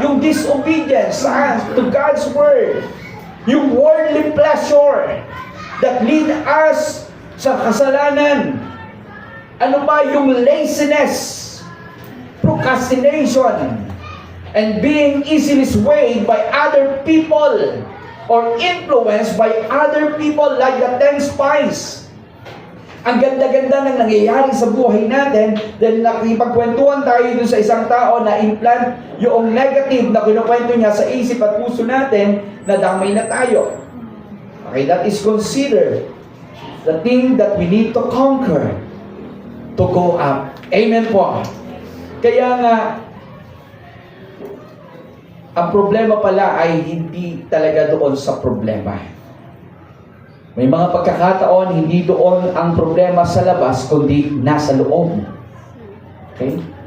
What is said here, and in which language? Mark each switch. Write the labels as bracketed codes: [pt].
[en] Yung disobedience to God's word. Yung worldly pleasure that lead us sa kasalanan. [tl] Ano pa? [en] Yung laziness, procrastination, and being easily swayed by other people or influenced by other people like the 10 spies. [tl] Ang ganda-ganda ng nangyayari sa buhay natin dahil nakipagkwentuhan tayo dun sa isang tao na implant yung negative na kinukwento niya sa isip at puso natin, na damay na tayo. [en] Okay, that is considered the thing that we need to conquer to go up. [tl] Amen po. Kaya nga, ang problema pala ay hindi talaga doon sa problema. May mga pagkakataon, hindi doon ang problema sa labas, kundi nasa loob. Okay?